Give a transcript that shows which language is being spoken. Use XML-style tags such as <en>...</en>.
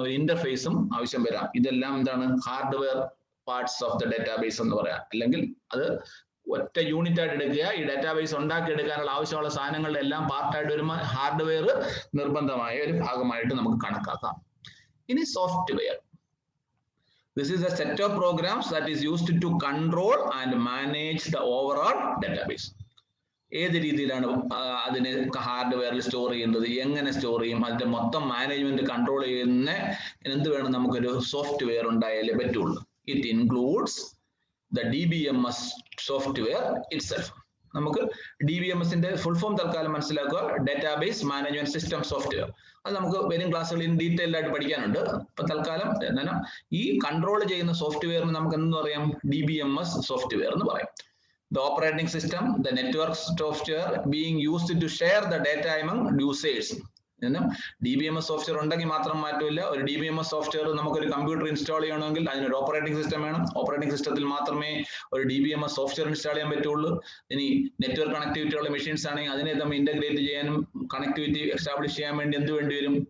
<ml>ഒരു ഇന്റർഫേസും ആവശ്യം വരാം. ഇതെല്ലാം എന്താണ്?</ml> <en>hardware parts of the database</en> <ml>എന്ന് പറയാം. അല്ലെങ്കിൽ അത് ഒറ്റ യൂണിറ്റ് ആയിട്ട് എടുക്കുക. ഈ ഡേറ്റാബേസ് ഉണ്ടാക്കിയെടുക്കാനുള്ള ആവശ്യമുള്ള സാധനങ്ങളുടെ എല്ലാം പാർട്ടായിട്ട് വരുമ്പോൾ ഹാർഡ്വെയർ നിർബന്ധമായ ഒരു ഭാഗമായിട്ട് നമുക്ക് കണക്കാക്കാം. ഇനി software.</ml> <en>This is a set of programs that is used to control and manage the overall database.</en> <ml>ഏത് രീതിയിലാണ് അതിന് ഹാർഡ്വെയറിൽ സ്റ്റോർ ചെയ്യുന്നത്, എങ്ങനെ സ്റ്റോർ ചെയ്യും, അതിന്റെ മൊത്തം മാനേജ്മെന്റ് കൺട്രോൾ ചെയ്യുന്ന എന്ത് വേണം? നമുക്കൊരു സോഫ്റ്റ്വെയർ ഉണ്ടായാലേ പറ്റുള്ളൂ.</ml> <en>It includes the DBMS software itself.</en> <ml>നമുക്ക് DBMSന്റെ ഫുൾ ഫോം തൽക്കാലം മനസ്സിലാക്കുക, ഡേറ്റാബേസ് മാനേജ്മെന്റ് സിസ്റ്റം സോഫ്റ്റ്വെയർ. അത് നമുക്ക് വരും ക്ലാസ്സുകളിൽ ഡീറ്റെയിൽ ആയിട്ട് പഠിക്കാനുണ്ട്. അപ്പൊ തൽക്കാലം ഈ കൺട്രോൾ ചെയ്യുന്ന സോഫ്റ്റ്വെയറിന് നമുക്ക് എന്തെന്ന് പറയാം? DBMS സോഫ്റ്റ്വെയർ എന്ന് പറയാം.</ml> <en>The operating system, the network software being used to share the data among users.</en> <ml>DBMS software ഉണ്ടെങ്കിൽ മാത്രം മാറ്റമില്ല. ഒരു DBMS സോഫ്റ്റ്വെയർ നമുക്കൊരു കമ്പ്യൂട്ടർ ഇൻസ്റ്റാൾ ചെയ്യണമെങ്കിൽ അതിനൊരു ഓപ്പറേറ്റിംഗ് സിസ്റ്റം വേണം. ഓപ്പറേറ്റിംഗ് സിസ്റ്റത്തിൽ മാത്രമേ ഒരു DBMS സോഫ്റ്റ്വെയർ ഇൻസ്റ്റാൾ ചെയ്യാൻ പറ്റുള്ളൂ. ഇനി നെറ്റ്വർക്ക് കണക്ടിവിറ്റി ഉള്ള മെഷീൻസ് ആണെങ്കിൽ അതിനെ തമ്മിൽ ഇന്റഗ്രേറ്റ് ചെയ്യാനും കണക്ടിവിറ്റി എസ്റ്റാബ്ലിഷ് ചെയ്യാൻ വേണ്ടി എന്ത് വേണ്ടി വരും?</ml>